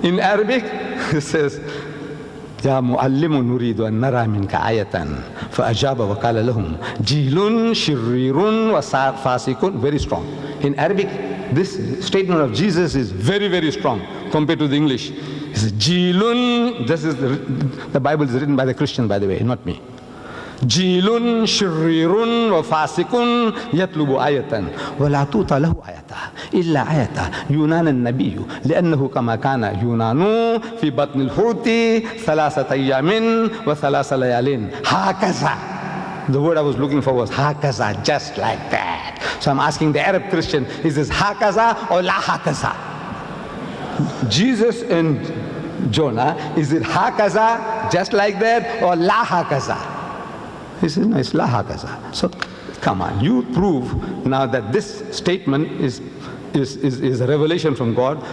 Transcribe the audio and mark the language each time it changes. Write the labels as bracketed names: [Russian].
[English] In Arabic, it says, [Arabic] يا معلم نريد أن نرى منك آية فأجاب وقال لهم جيل شرير وفاسق. [English] Very strong. In Arabic, this statement of Jesus is very, very strong compared to the English. It's [Arabic] جيل. [English] This is the Bible is written by the Christian, by the way, not me. [Arabic] جيل شرير وفاسق يطلب آية ولا توطى له آية إلا آية يونان النبي لأنه كما كان يونان في بطن الحوت 3 أيام و3 ليال هكذا. [English] The word I was looking for was hakaza, just like that. So I'm asking the Arab Christian, is this hakaza or la hakaza? Jesus and Jonah, is it hakaza, just like that, or la hakaza? He says, no, it's la hakaza. So, come on, you prove now that this statement is a revelation from God.